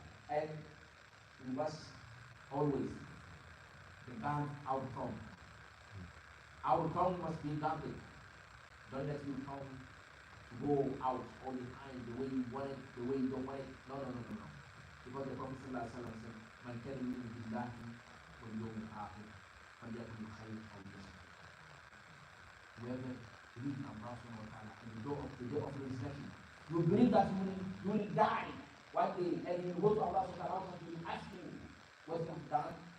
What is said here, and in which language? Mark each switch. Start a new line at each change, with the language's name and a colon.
English: And we must always guard our tongue. Our tongue must be guarded. Don't let your tongue go out all the time the way you want it, the way you don't want it. No. Because the Prophet ﷺ said,
Arabic: مَنْ كَانَ يُؤْمِنُ بِاللَّهِ وَالْيَوْمِ الْآخِرِ فَلْيَقُلْ خَيْرًا أَوْ لِيَصْمُتْ.
English: Whoever believes in Allah subhanahu wa ta'ala in the day of resurrection, you believe that you will die one day and you will go to Allah subhanahu wa ta'ala and he will ask you what you have done.